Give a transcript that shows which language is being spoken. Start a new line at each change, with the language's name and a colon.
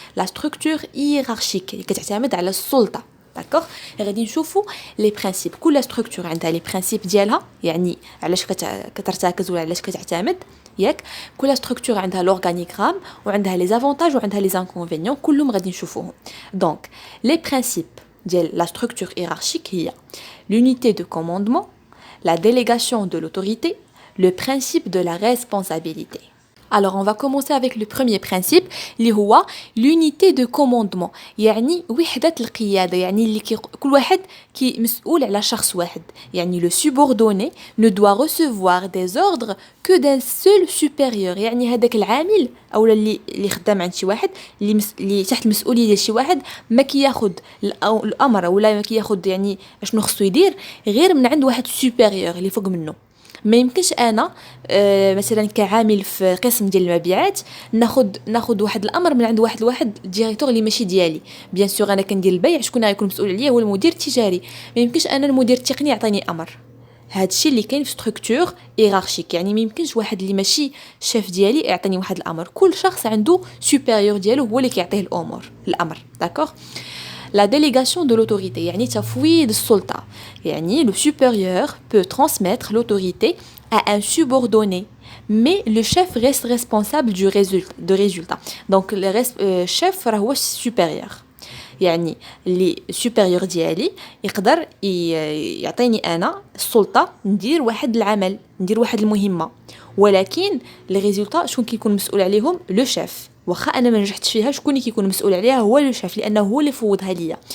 Arabic: لا ستركتور هيرارشيك اللي كتعتمد على السلطه. داكوغ؟ غادي نشوفوا لي برينسيپ، كل ستركتور عندها لي برينسيپ ديالها، يعني علاش كترتكز ولا علاش كتعتمد. ياك؟ كل ستركتور عندها لورغانيغرام، وعندها لي زافونتاج وعندها لي زانكونفينيون، كلهم غادي نشوفوهم. دونك لي برينسيپ ديال لا ستركتور هيرارشيك هي
French: l'unité de commandement, la délégation de l'autorité, le principe de la responsabilité. Alors on va commencer avec le premier principe
Arabic: اللي هو
French: l'unité de commandement.
Arabic: يعني وحدة القيادة، يعني اللي كل واحد مسؤول على شخص واحد.
French: يعني le subordonné ne doit recevoir des ordres que d'un seul supérieur.
Arabic: يعني هذاك العامل او اللي خدام عند شي واحد، اللي تحت المسؤولية ديال شي واحد، ما كياخد الامر ولا ما كياخد يعني اشنو خصو يدير غير من عند واحد سوبيريور اللي فوق منه. ما يمكنش انا مثلا كعامل في قسم ديال المبيعات ناخذ واحد الامر من عند واحد ديريكتور اللي ماشي ديالي. بيان سور انا كندير البيع، شكون غيكون مسؤول عليا؟ هو المدير التجاري. ما يمكنش انا المدير التقني يعطيني امر. هادشي اللي كاين في ستركتور هيرارشيك. يعني ما يمكنش واحد اللي ماشي شيف ديالي يعطيني واحد الامر. كل شخص عنده سوبيريور ديالو هو اللي كيعطيه الامر.
French: داكوغ؟ La délégation de l'autorité,
Arabic: يعني تفويض السلطة.
French: يعني le supérieur peut transmettre l'autorité à un subordonné, mais le chef reste responsable du résultat. Donc le chef هو supérieur.
Arabic: يعني اللي supérieur ديالي يقدر يعطيني انا السلطة ندير واحد العمل، ندير واحد المهمة، ولكن لي ريزولطا شكون كيكون مسؤول عليهم؟ لو شيف. واخا انا ما نجحتش فيها، شكون اللي كيكون مسؤول عليها؟ هو لو شيف، لانه هو اللي فوضها ليا.